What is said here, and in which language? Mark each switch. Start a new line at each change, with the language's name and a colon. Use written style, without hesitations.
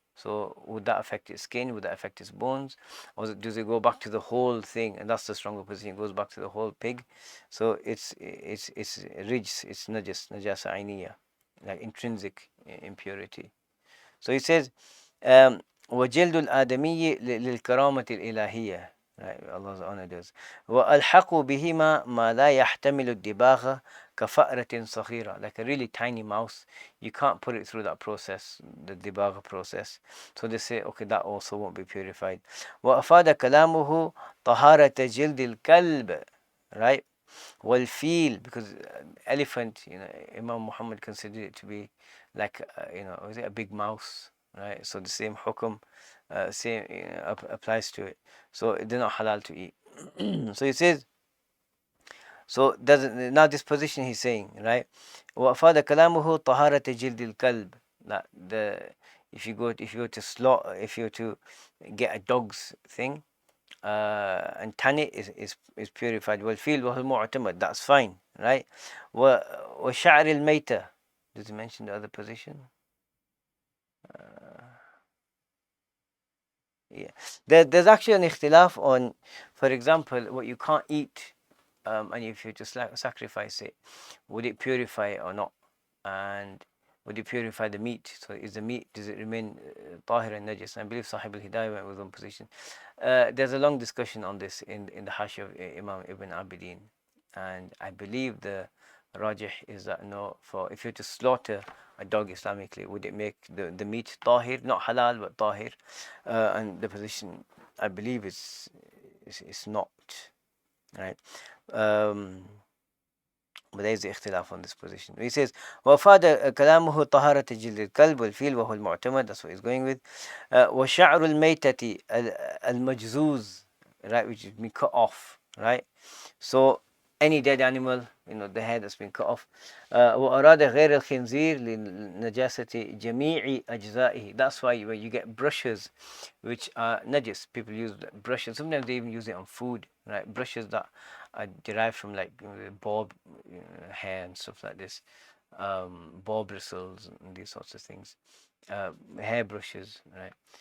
English: So would that affect its skin? Would that affect its bones? Or does it go back to the whole thing? And that's the stronger position. It goes back to the whole pig. So it's rijs, it's najasa ainiya, like intrinsic impurity. So he says,
Arabic: وجلد الآدمي للكرامة الإلهية,
English: right? Allah's honor does.
Arabic: وألحقوا بهما ما لا يحتمل الدباغة كفأرة صغيرة,
English: like a really tiny mouse. You can't put it through that process, the dibagha process. So they say, okay, that also won't be purified.
Arabic: وأفاد كلامه طهارة جلد الكلب, right? والفيل,
English: because elephant, Imam Muhammad considered it to be like, was it a big mouse, right? So the same hukum, same applies to it. So they're not halal to eat. So he says, so doesn't now this position he's saying, right?
Arabic: وأفاد كلامه طهارة جلد الكلب.
English: That the if you go to slaughter, if you were to get a dog's thing, and tan it is purified.
Arabic: والفيل وهو المعتمد.
English: That's fine, right?
Arabic: وشعر الميتة.
English: Does he mention the other position? Yeah, there's actually an ikhtilaf on, for example, what you can't eat, and if you just sacrifice it, would it purify it or not? And would it purify the meat? So is the meat, does it remain tahir and najis? I believe Sahib al-Hidayah went with one position. There's a long discussion on this in the Hashi of Imam Ibn Abidin, and I believe the rajih is that no, for if you to slaughter a dog Islamically, would it make the meat tahir, not halal but tahir? And the position I believe is not, right. But there is ikhtilaf on this position. He says,
Arabic: وَفَادَ كَلَامُهُ طَهَارَةَ جِلْدِ الْكَلْبِ وَالْفِيلِ وَهُوَ الْمُعْتَمَدْ.
English: That's what he's going with.
Arabic: وَشَعْرُ الْمَيْتَةِ الْمَجْزُوز,
English: right, which has been cut off, right? So any dead animal, the head that's been cut off.
Arabic: وأراد غير الخنزير لنجاسة جميع أجزائه.
English: That's why when you get brushes which are najis, people use brushes. Sometimes they even use it on food, right? Brushes that are derived from like boar hair and stuff like this, boar bristles and these sorts of things, hair brushes, right?